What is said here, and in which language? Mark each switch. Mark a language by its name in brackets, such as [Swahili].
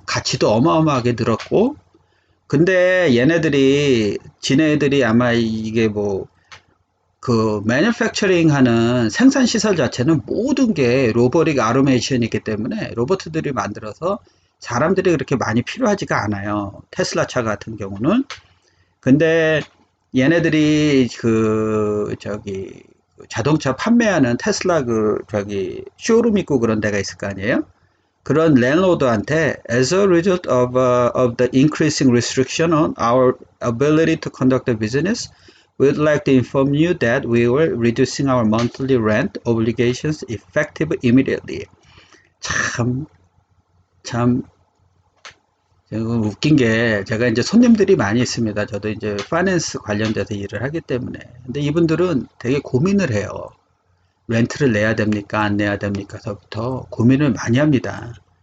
[Korean] 가치도 어마어마하게 늘었고 근데 얘네들이 지네들이 아마 이게 뭐 그 매니팩처링 하는 생산 시설 자체는 모든 게 로보틱 아토메이션이기 때문에 로봇들이 만들어서 사람들이 그렇게 많이 필요하지가 않아요. 테슬라 차 같은 경우는. 근데 얘네들이 그 저기 자동차 판매하는 테슬라 그 저기 쇼룸 있고 그런 데가 있을 거 아니에요? 그런 랜로드한테 [English] as a result of the increasing restriction on our ability to conduct a business, we'd like to inform you that we were reducing our monthly rent obligations effective immediately. [Korean] 참, 참, 웃긴 게 제가 이제 손님들이 많이 있습니다. 저도 이제 파이낸스 관련돼서 일을 하기 때문에. 근데 이분들은 되게 고민을 해요. 렌트를 내야 됩니까? 안 내야 됩니까? 서부터 고민을 많이 합니다.